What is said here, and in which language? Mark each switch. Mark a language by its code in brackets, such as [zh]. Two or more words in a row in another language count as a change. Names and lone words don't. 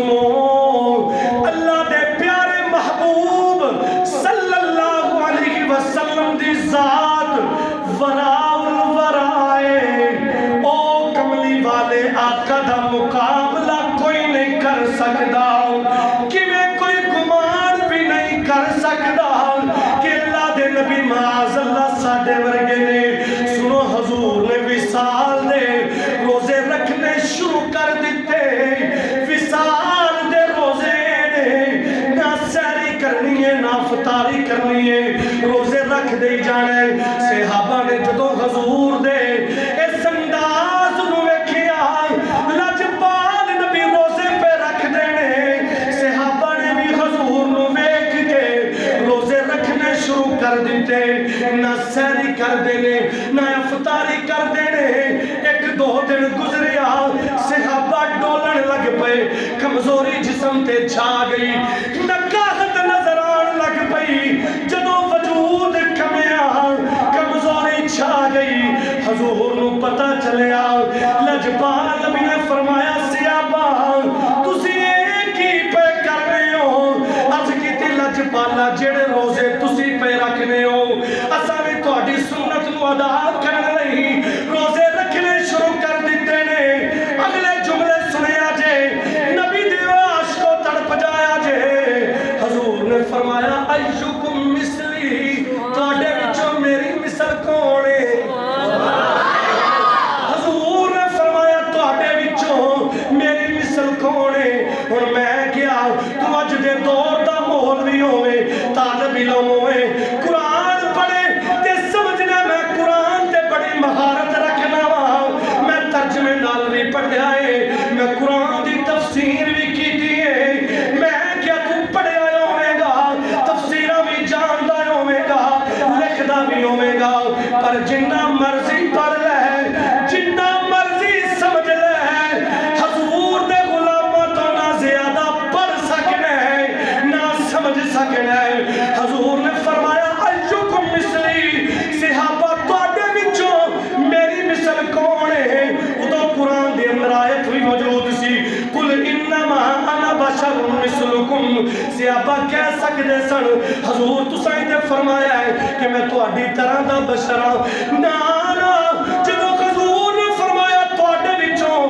[pa] سنو اللہ دے پیارے محبوب [ar] صلی اللہ علیہ وسلم [pa] دی ذات وراء الورائے او کملی والے آقا دا مقابلہ کوئی نہیں کر سکدا کیویں کوئی گمان بھی نہیں کر سکدا کہ اللہ دے نبی [ar] معاذ اللہ [pa] ساڈے ورگے نے سنو حضور نے وصال دے روزے رکھنے شروع کر دیتے وصال دے روزے نے نہ سحری کرنی ہے نہ افطاری کرنی ہے روزے رکھ دے جانے صحابہ نے جدو حضور دے اس انداز نو ویکھیا لجپال نبی روزے پہ رکھ دینے صحابہ نے بھی حضور نو ویکھ کے روزے رکھنے شروع کر دیتے نہ سحری کر دینے نہ افطاری کر دینے ایک دو دن گزریا صحابہ ڈولن لگ پے کمزوری جسم تے چھا گئی نکاہت نظر آن لگ پئی جدو وجود کمیا کمزوری چھا گئی حضور نو پتہ چلیا لجپال نبی نے فرمایا صحابہ تسی کی پہ کر رہے ہو عرض کیتی لجپالا جڑے روزے تسی پہ رکھنے ہو اساں بھی تہاڈی سنت نو ادا کرن لئی روزے رکھنے شروع کر دیتے نے اگلے جملے سنیا جے نبی دے عاشقو تڑپ جایا جے حضور نے فرمایا [ar] ایکم مثلی [pa] تہاڈے وچوں میری مثل کون ہے حضور نے فرمایا تہاڈے وچوں میری مثل کون ہے ہن میں کیا تو اج دے دور دا مولوی ہوے طالب علم ہوے قرآن پڑھے تے سمجھنا میں قرآن تے بڑی مہارت رکھنا وا میں ترجمے نال بھی پڑھیا ہے میں قرآن دی تفسیر بھی کیتی ہے میں کیا تو پڑھیا ہوے گا تفسیراں بھی جاندا ہوے گا لکھدا بھی ہوے گا پر جنہ مرضی پڑھ لے جنہ مرضی سمجھ لے حضور دے غلاماں تو نہ زیادہ پڑھ سکنا ہے نہ سمجھ سکنا ہے حضور نے فرمایا [ar] ایکم مثلی [pa] صحابہ تواڈے وچوں میری مثل کون ہے ادو قرآن دے اندر آیت بھی موجود سی [ar] قل انما انا بشر مثلکم [pa] صحابہ کہہ سکدے سن حضور تساں تے فرمایا ہے کہ میں تہاڈی طرح دا بشر ہاں نا جدوں حضور نے فرمایا تواڈے وچوں